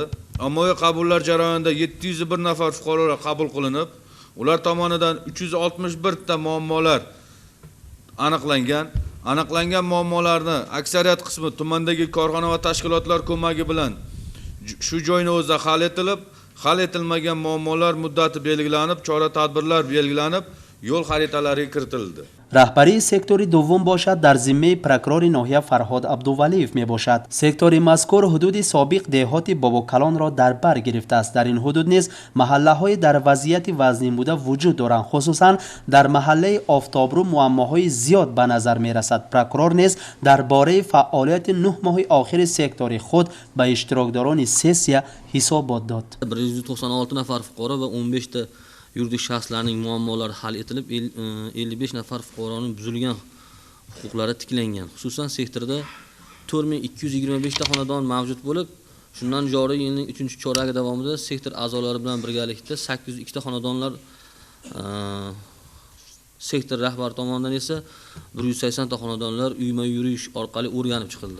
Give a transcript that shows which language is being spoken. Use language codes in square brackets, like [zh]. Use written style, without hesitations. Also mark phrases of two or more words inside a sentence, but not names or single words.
[uz] Ommaviy qabullar jarayonida 701 nafar fuqarolar qabul qilinib, ular tomonidan 361 ta muammolar aniqlangan. Aniqlangan muammolarni aksariyat qismi tumandagi korxona va tashkilotlar ko'magi bilan shu joyning o'zida hal etilib, hal etilmagan muammolar muddati belgilanib, chora-tadbirlar belgilanib, yo'l xaritalariga kiritildi. [tg] رهبری سکتور دوم باشد در ذمه پرکرور ناحیه فرهاد عبدولیف می باشد. سکتور مذکور حدود سابق دهات باباکلان را در بر گرفته است. در این حدود نیز محله های در وضعیت وزنی بوده وجود دارند. خصوصا در محله آفتابرو معماهای زیاد به نظر می رسد. پرکرور نیز درباره فعالیت 9 ماه آخر سکتور خود به اشتراکداران سسیا حسابات داد. [uz] 196 nafar fuqaro va 15 ta yuridik shaxslarning muammolari hal etilib, 55 nafar fuqaroning buzilgan huquqlari tiklangan. Xususan sektorda 4225 ta xonadon mavjud bo'lib, shundan joriy yilning 3-cho'ragi davomida sektor a'zolari bilan birgalikda 802 ta xonadonlar, sektor rahbari tomonidan esa 180 ta xonadonlar uyma-yurish orqali o'rganib chiqildi.